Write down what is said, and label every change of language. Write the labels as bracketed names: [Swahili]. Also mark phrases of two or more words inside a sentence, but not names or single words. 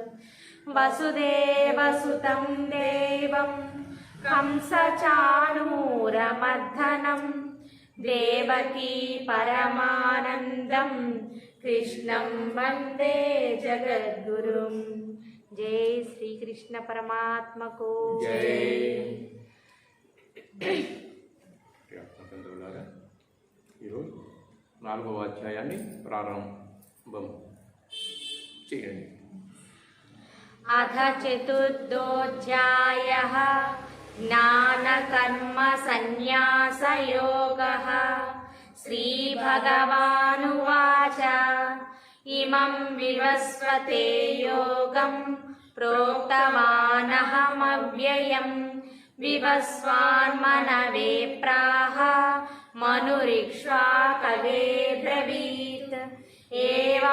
[Sanskrit] वसुदेवसुतं देवं कंसचाणूरमर्दनं देवकी परमानन्दं कृष्णं वन्दे जगद्गुरुं. [Hindi] जय श्री कृष्ण परमात्मा को जय. [Telugu] ఈరోజు 4వ అధ్యాయాన్ని ప్రారంభం చేయండి. [Sanskrit] अथ चतुर्थोऽध्यायः ज्ञानकर्म संन्यासयोगः. श्रीभगवानुवाच इमं विवस्वते योगं प्रोक्तवानहमव्ययम् विवस्वान्मनवे प्राह मनुरिक्ष्वाकवे ब्रवीत् एवं